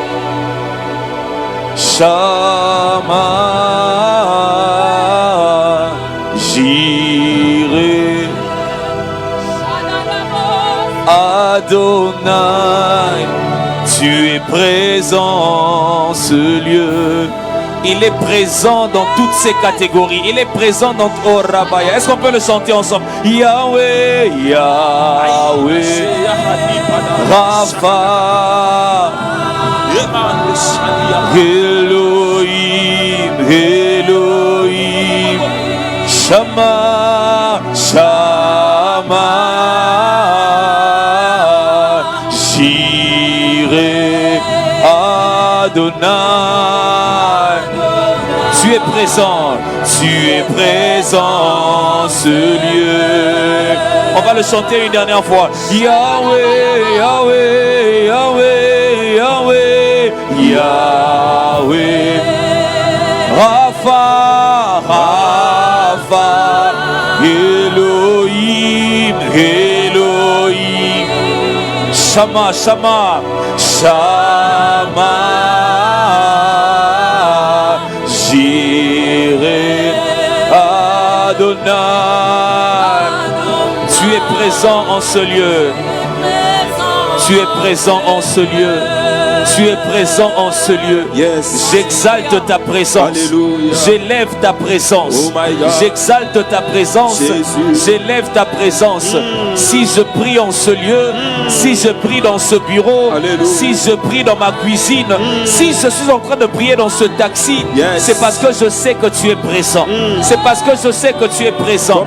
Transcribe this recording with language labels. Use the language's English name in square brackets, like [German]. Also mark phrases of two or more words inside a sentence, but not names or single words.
[French] Shama Jireh Adonai Tu es présent en ce lieu. Il est présent dans toutes ces catégories. Il est présent dans Orabaya. Est-ce qu'on peut le chanter ensemble? Yahweh, Yahweh, Rapha, Elohim, Elohim, Shama, Shama, Jireh, Adonai. Tu es présent en ce lieu. On va le chanter une dernière fois. Yahweh, Yahweh, Yahweh, Yahweh, Yahweh, Rapha, Rapha, Elohim, Elohim, Shama, Shama, Shama, Jireh, Adonai. Tu es présent en ce lieu. Tu es présent en ce lieu. Tu es présent en ce lieu. Yes. J'exalte ta présence. Alléluia. J'élève ta présence. [English] Oh my God. [French] J'exalte ta présence. Jésus. J'élève ta présence. Si je prie en ce lieu, si je prie dans ce bureau, Alléluia. si je prie dans ma cuisine, si je suis en train de prier dans ce taxi, Yes. c'est parce que je sais que tu es présent. C'est parce que je sais que tu es présent.